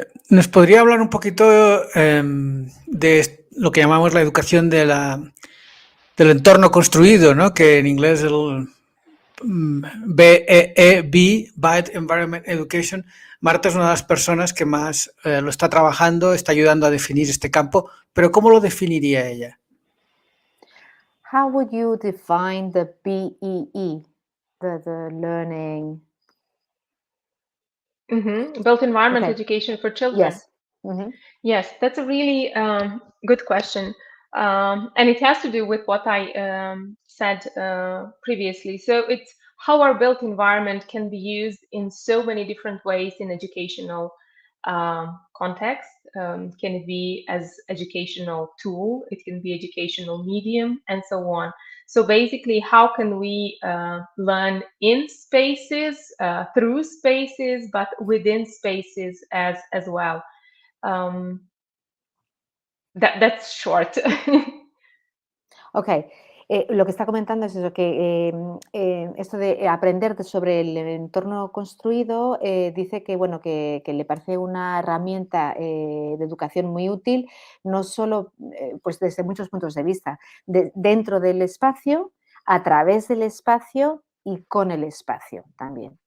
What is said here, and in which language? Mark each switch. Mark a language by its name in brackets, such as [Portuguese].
[Spanish] ¿Nos podría hablar un poquito de lo que llamamos la educación del entorno construido, ¿no? Que en inglés [English] BEEB, Built Environment Education. [Spanish] Marta es una de las personas que más lo está trabajando, está ayudando a definir este campo, pero ¿cómo lo definiría ella? [English] How would you define the BEE, the learning? Built environment Okay. education for children. Yes. Mm-hmm. Yes, that's a really good question. And it has to do with what I said previously. So it's how our built environment can be used in so many different ways in educational context. Can it be as educational tool? It can be educational medium, and so on. So basically, how can we learn in spaces, through spaces, but within spaces as well? That's short. [Spanish] Ok, lo que está comentando es eso, que esto de aprender sobre el entorno construido, dice que, bueno, que le parece una herramienta de educación muy útil, no solo pues desde muchos puntos de vista, dentro del espacio, a través del espacio y con el espacio también.